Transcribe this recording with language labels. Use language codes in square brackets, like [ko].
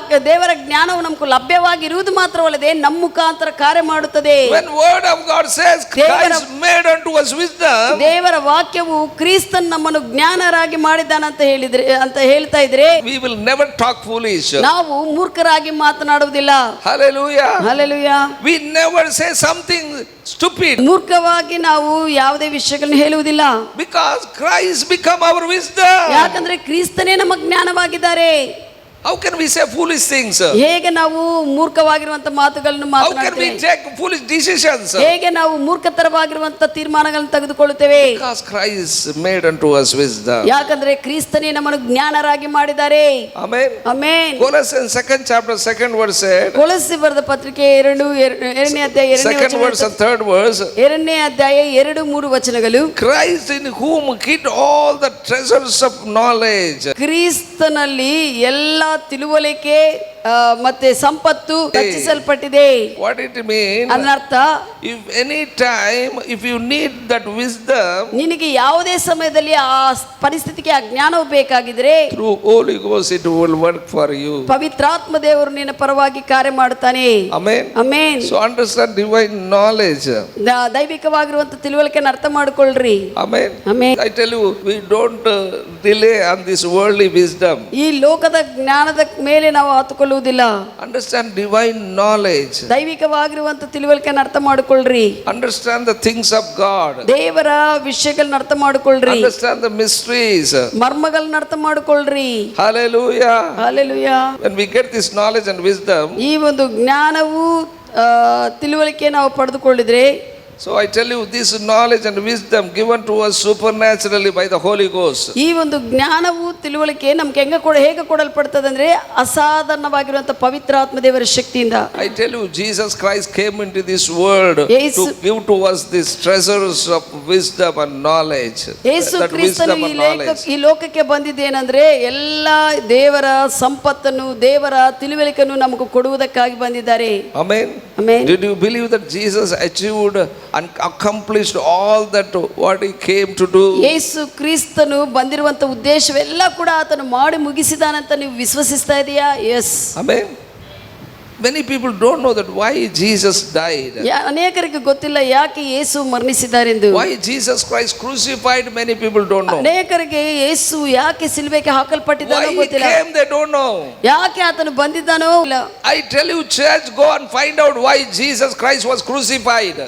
[kn] ದೇವರ ಜ್ಞಾನವು ನಮಗೂ ಲಭ್ಯವಾಗಿರುವುದು ಮಾತ್ರವಲ್ಲದೆ ನಮ್ಮ ಮುಖಾಂತರ ಕಾರ್ಯ ಮಾಡುತ್ತದೆ. [en] When word of God says Christ made unto us wisdom, [kn] ದೇವರ ವಾಕ್ಯವು ಕ್ರಿಸ್ತನ್ ನಮ್ಮನ್ನು ಜ್ಞಾನರಾಗಿ ಮಾಡಿದ್ದಾನೆ ಅಂತ ಹೇಳ್ತಾ ಇದ್ರೆ, [en] we will never talk foolish. [kn] ನಾವು ಮೂರ್ಖರಾಗಿ ಮಾತನಾಡುವುದಿಲ್ಲ. [en] Hallelujah. Hallelujah. We never say something stupid. [kn] ಮೂರ್ಖವಾಗಿ ನಾವು ಯಾವುದೇ ವಿಷಯಗಳನ್ನು ಹೇಳುವುದಿಲ್ಲ. [en] Because Christ become our wisdom. [kn] ಯಾಕಂದ್ರೆ ಕ್ರಿಸ್ತನೇ ನಮ್ಮ ಜ್ಞಾನವಾಗಿದ್ದಾರೆ. [en] How can we say foolish things? [kn] ಹೇಗೆ ನಾವು ಮೂರ್ಖವಾಗಿರುವಂತ ಮಾತುಗಳನ್ನು [en] How can we [kn] ಮಾತನಾಡ್ತೇವೆ? [en] take foolish decisions? [kn] ಹೇಗೆ ನಾವು ಮೂರ್ಖತರವಾಗಿರುವಂತ ತೀರ್ಮಾನಗಳನ್ನು ತೆಗೆದುಕೊಳ್ಳುತ್ತೇವೆ? [en] Because Christ made unto us wisdom. [kn] ಯಾಕಂದ್ರೆ ಕ್ರಿಸ್ತನೇ ನಮ್ಮನ್ನು ಜ್ಞಾನರಾಗಿ ಮಾಡಿದ್ದಾರೆ. [en] Amen. [kn] Amen. [en] Colossians 2nd chapter 2nd verse said. [kn] ಕೊಲಸ್ಸಿ ಬರೆದ ಪತ್ರಿಕೆ 2ನೇ ಅಧ್ಯಾಯ [en] 2nd verse and 3rd verse. [kn] 2ನೇ ಅಧ್ಯಾಯ 2-3 ವಚನಗಳು. [en] Christ in whom hid all the treasures of knowledge. [kn] ಕ್ರಿಸ್ತನಲ್ಲಿ ಎಲ್ಲ ತಿಳುವಳಿಕೆ ಮತ್ತೆ ಸಂಪತ್ತು ರಚಿಸಲ್ಪಟ್ಟಿದೆ. [en] What it mean? [kn] ಅದರರ್ಥ [en] If any time if you need that wisdom, [kn] ನಿನಗೆ ಯಾವುದೇ ಸಮಯದಲ್ಲಿ ಆ ಪರಿಸ್ಥಿತಿಗೆ ಆ ಜ್ಞಾನವು ಬೇಕಾಗಿದ್ರೆ [en] through Holy Ghost it will work for you. [kn] ಪವಿತ್ರಾತ್ಮ ದೇವರು ನಿನ್ನ ಪರವಾಗಿ ಕಾರ್ಯ ಮಾಡುತ್ತಾನೆ. [en] Amen. [kn] Amen. [en] So understand divine knowledge. [kn] ದೈವಿಕವಾಗಿರುವಂತ ತಿಳುವಳಿಕೆಯನ್ನು ಅರ್ಥ ಮಾಡ್ಕೊಳ್ರಿ. [en] Amen. [kn] Amen. [en] I tell you, we don't rely on this worldly wisdom. [kn] ಈ ಲೋಕದ ಜ್ಞಾನದ ಮೇಲೆ ನಾವು ಹತ್ತುಕೊಳ್ಳುವುದಿಲ್ಲ. [en] Understand divine knowledge. [kn] ದೈವಿಕವಾಗಿರುವಂತ ತಿಳುವಳಿಕೆಯನ್ನು ಅರ್ಥ ಮಾಡ್ಕೊಳ್ರಿ. [en] Understand the things of God. [kn] ದೇವರ ವಿಷಯಗಳನ್ನ ಅರ್ಥ ಮಾಡ್ಕೊಳ್ರಿ. [en] Understand the mysteries. [kn] ಮರ್ಮಗಳನ್ನ ಅರ್ಥ ಮಾಡ್ಕೊಳ್ರಿ. [en] Hallelujah. [kn] Hallelujah. [en] When we get this knowledge and wisdom, [kn] ಈ ಒಂದು ಜ್ಞಾನವು ತಿಳುವಳಿಕೆ ನಾವು ಪಡೆದುಕೊಳ್ಳಿದ್ರೆ, [en] so I tell you, this knowledge and wisdom given to us supernaturally by the Holy Ghost. [kn] ಈ ಒಂದು ಜ್ಞಾನವು ತಿಳುವಳಿಕೆ ನಮ್ಗೆ ಹೇಗೆ ಕೊಡಲ್ಪಡ್ತದೆ ಅಂದ್ರೆ ಅಸಾಧಾರಣವಾಗಿರುವಂತ ಪವಿತ್ರಾತ್ಮ ದೇವರ ಶಕ್ತಿಯಿಂದ. [en] I tell you, Jesus Christ came into this world to give to us these treasures of wisdom and knowledge. [kn] Yesu [en] That [kn] ಕ್ರಿಸ್ತನು [en] wisdom and knowledge. [kn] ಈ ಲೋಕಕ್ಕೆ ಬಂದಿದ್ದೇನೆಂದ್ರೆ ಎಲ್ಲ ದೇವರ ಸಂಪತ್ತನ್ನು ದೇವರ ತಿಳುವಳಿಕೆಯನ್ನು ನಮಗೆ ಕೊಡುವುದಕ್ಕಾಗಿ ಬಂದಿದ್ದಾರೆ. [en] Amen. [kn] Amen. [en] Did you believe that Jesus achieved and accomplished all that what he came to do? [kn] ಯೇಸು ಕ್ರಿಸ್ತನು ಬಂದಿರುವಂತ ಉದ್ದೇಶವೆಲ್ಲ ಕೂಡ ಆತನು ಮಾಡಿ ಮುಗಿಸಿದಾನಂತ ನೀವು ವಿಶ್ವಸಿಸ್ತಾ ಇದೆಯಾ? [en] Yes. Amen. Many people don't know that why Jesus died. [kn] ಅನೇಕರಿಗೆ ಗೊತ್ತಿಲ್ಲ ಯಾಕೆ ಯೇಸು ಮರಣಿಸಿದ್ದಾರೆಂದು. [en] Why Jesus Christ crucified, many people don't know. [kn] ಅನೇಕರಿಗೆ ಯೇಸು ಯಾಕೆ ಸಿಲುಬೆಗೆ ಹಾಕಲ್ಪಟ್ಟಿದ್ದಾನೋ [en] Why he [kn] ಗೊತ್ತಿಲ್ಲ. [en] came, they don't know. [kn] ಯಾಕೆ ಆತನು ಬಂದಿದ್ದಾನೋ ಇಲ್ಲ. [en] I tell you, church, go and find out why Jesus Christ was crucified.